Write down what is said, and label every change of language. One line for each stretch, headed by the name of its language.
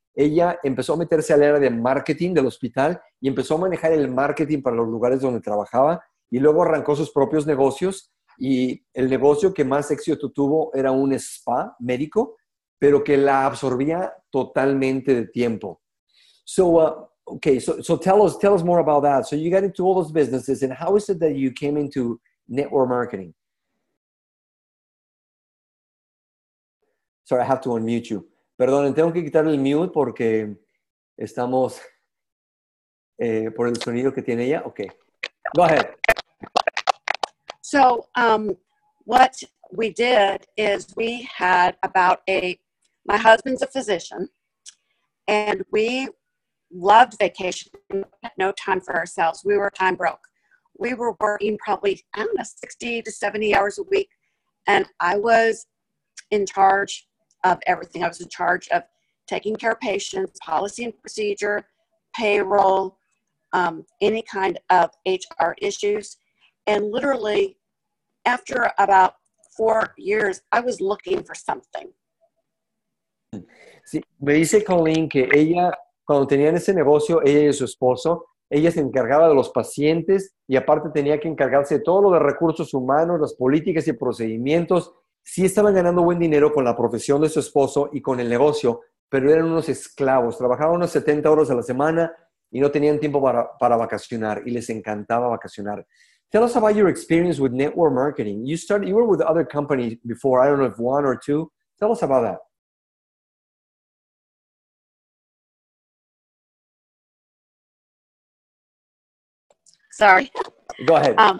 Spanish: Ella empezó a meterse al área de marketing del hospital y empezó a manejar el marketing para los lugares donde trabajaba y luego arrancó sus propios negocios y el negocio que más éxito tuvo era un spa médico, pero que la absorbía totalmente de tiempo.
English: Okay, so tell us more about that. So you got into all those businesses, and how is it that you came into network marketing? Sorry, I have to unmute you.
Spanish: Perdón, tengo que quitarle el mute porque estamos por el sonido que tiene ella.
English: Okay, go ahead. So what we did is we had my husband's a physician, and we loved vacation, had no time for ourselves. We were time broke. We were working probably, I don't know, 60 to 70 hours a week. And I was in charge of everything. I was in charge of taking care of patients, policy and procedure, payroll, any kind of HR issues. And literally, after about 4 years, I was looking for something.
Spanish: Sí, me dice Colleen que ella, cuando tenían ese negocio, ella y su esposo, ella se encargaba de los pacientes y aparte tenía que encargarse de todo lo de recursos humanos, las políticas y procedimientos. Sí estaban ganando buen dinero con la profesión de su esposo y con el negocio, pero eran unos esclavos. Trabajaban unas 70 horas a la semana y no tenían tiempo para vacacionar y les encantaba vacacionar.
English: Tell us about your experience with network marketing. You were with other companies before, I don't know if one or two. Tell us about that. Sorry. Go ahead.